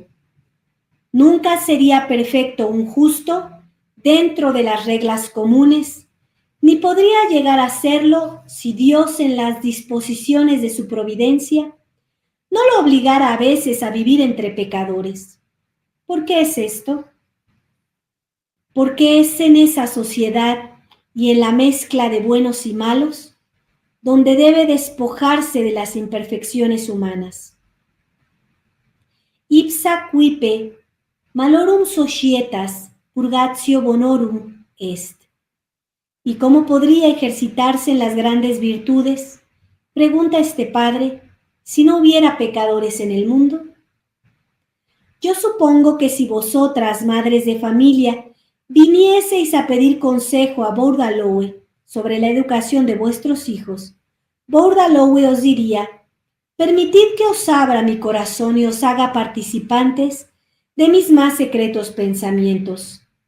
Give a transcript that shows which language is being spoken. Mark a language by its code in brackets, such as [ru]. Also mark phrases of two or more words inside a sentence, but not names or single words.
[es] Nunca sería perfecto un justo dentro de las reglas comunes, ni podría llegar a serlo si Dios en las disposiciones de su providencia no lo obligara a veces a vivir entre pecadores. ¿Por qué es esto? Porque es en esa sociedad y en la mezcla de buenos y malos donde debe despojarse de las imperfecciones humanas. [la] Ipsa quipe malorum societas purgatio bonorum est. [es] ¿Y cómo podría ejercitarse en las grandes virtudes? Pregunta este padre, si no hubiera pecadores en el mundo. Yo supongo que si vosotras, madres de familia, vinieseis a pedir consejo a Bourdaloue sobre la educación de vuestros hijos, Bourdaloue os diría: permitid que os abra mi corazón y os haga participantes de mis más secretos pensamientos.